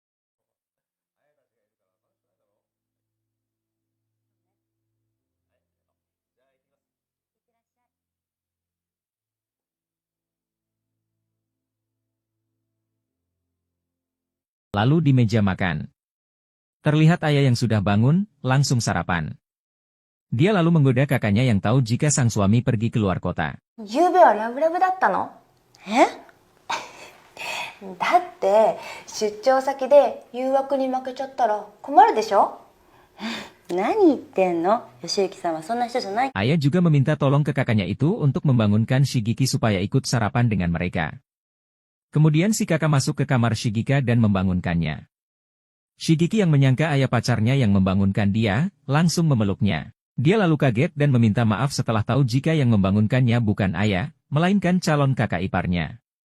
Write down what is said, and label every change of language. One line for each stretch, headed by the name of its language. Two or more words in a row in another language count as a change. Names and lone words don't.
Indonesian: Lalu di meja makan. Terlihat Aya yang sudah bangun, langsung sarapan. Dia lalu menggoda kakaknya yang tahu jika sang suami pergi keluar kota.
Japanese: ゆうべはラブラブだったの？え？だって出張先で誘惑に負けちゃったら困るでしょ？何言ってんの？吉行さんはそんな人じゃない。
Indonesian: Aya juga meminta tolong ke kakaknya itu untuk membangunkan Shigeki supaya ikut sarapan dengan mereka. Kemudian si kakak masuk ke kamar Shigeki dan membangunkannya. Shigeki yang menyangka Aya pacarnya yang membangunkan dia, langsung memeluknya. Dia lalu kaget dan meminta maaf setelah tahu jika yang membangunkannya bukan Aya, melainkan calon kakak iparnya.